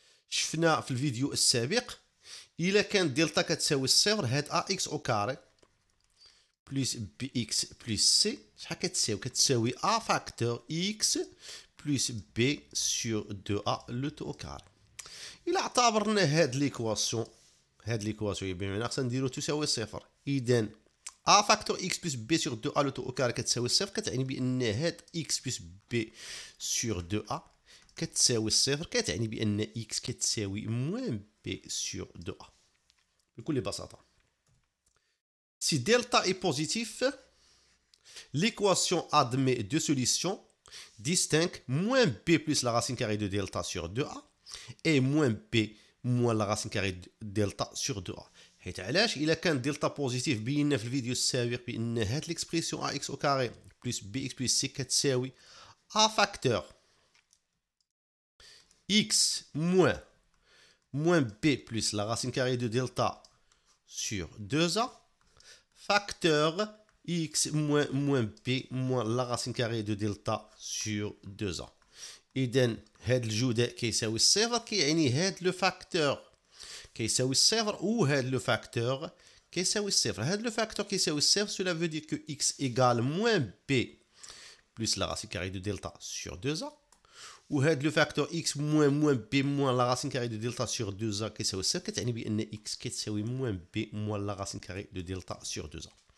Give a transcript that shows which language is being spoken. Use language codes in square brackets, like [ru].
[ar] شفنا في الفيديو السابق إلا كان دلتا كتساوي الصفر هاد [fr] ax au carré plus bx plus c [ar] شحال كتساوي؟ كتساوي [fr] a facteur x plus b sur 2a le tout au carré. [ar] إلا اعتبرنا هاد ليكواسيون بمعنى خصنا نديرو تساوي صفر إذا [fr] a facteur x plus b sur 2a le tout au carré [ar] كتساوي الصفر كتعني بأن هاد [fr] x plus b sur 2a [ar] كتساوي الصفر كتعني بأن x كتساوي [fr] moins b sur 2a [ar] بكل بساطة. [fr] Si delta est positif, l'équation admet deux solutions distinctes moins b plus la racine carrée de delta sur 2a et moins b moins la racine carrée de delta sur 2a. [ar] حيت علاش إلا كان دلتا بوزيتيف بينا في الفيديو السابق بأن هاد ليكسبريسيون [fr] ax au carré plus bx plus c [ar] كتساوي [fr] a facteur x moins b plus la racine carrée de delta sur 2a facteur x moins b moins la racine carrée de delta sur 2a. [ar] إذن هاد الجودة كيساوي الصفر كيعني هاد لو فاكتور كيساوي الصفر و هاد لو فاكتور كيساوي الصفر. هاد لو فاكتور كيساوي الصفر [fr] cela veut dire que x égale moins b plus la racine carrée de delta sur 2a [ar] و هاد لو فاكتور [fr] x moins b moins la racine carrée de delta sur 2a [ar] كيساوي الصفر كتعني بأن [fr] x [ar] كتساوي [fr] moins b moins la racine carrée de delta sur 2a.